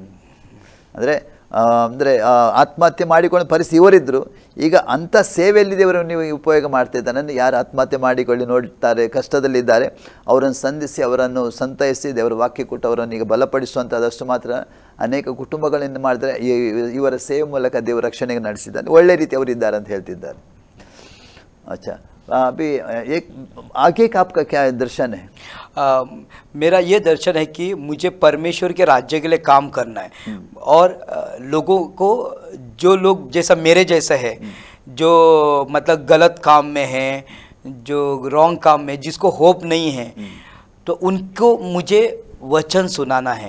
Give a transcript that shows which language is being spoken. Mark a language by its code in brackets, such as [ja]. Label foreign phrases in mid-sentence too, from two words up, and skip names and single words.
[kn] ಅಂದರೆ ಆತ್ಮಹತ್ಯೆ ಮಾಡಿಕೊಂಡು ಪರಿಸ್ಥಿತಿ ಇವರಿದ್ದರು, ಈಗ ಅಂಥ ಸೇವೆಯಲ್ಲಿ ದೇವರನ್ನು ನೀವು ಉಪಯೋಗ ಮಾಡ್ತಾ ಇದ್ದಾನೆ। ಯಾರು ಆತ್ಮಹತ್ಯೆ ಮಾಡಿಕೊಳ್ಳಿ ನೋಡ್ತಾರೆ, ಕಷ್ಟದಲ್ಲಿದ್ದಾರೆ, ಅವರನ್ನು ಸಂಧಿಸಿ ಅವರನ್ನು ಸಂತೈಸಿ ದೇವರ ವಾಕ್ಯ ಕೊಟ್ಟು ಅವರನ್ನು ಈಗ ಬಲಪಡಿಸುವಂಥದ್ದಷ್ಟು ಮಾತ್ರ ಅನೇಕ ಕುಟುಂಬಗಳಿಂದ ಮಾಡಿದರೆ ಇವರ ಸೇವೆ ಮೂಲಕ ದೇವರ ರಕ್ಷಣೆಗೆ ನಡೆಸಿದ್ದಾನೆ, ಒಳ್ಳೆ ರೀತಿ ಅವರಿದ್ದಾರೆ ಅಂತ ಹೇಳ್ತಿದ್ದಾರೆ। ಅಚ್ಚಾ, [hi] अभी एक आगे का आपका क्या दर्शन है? मेरा ये दर्शन है कि मुझे परमेश्वर के राज्य के लिए काम करना है और लोगों को, जो लोग जैसा मेरे जैसा है, जो मतलब गलत काम में है, जो रॉन्ग काम में, जिसको होप नहीं है, तो उनको मुझे वचन सुनाना है।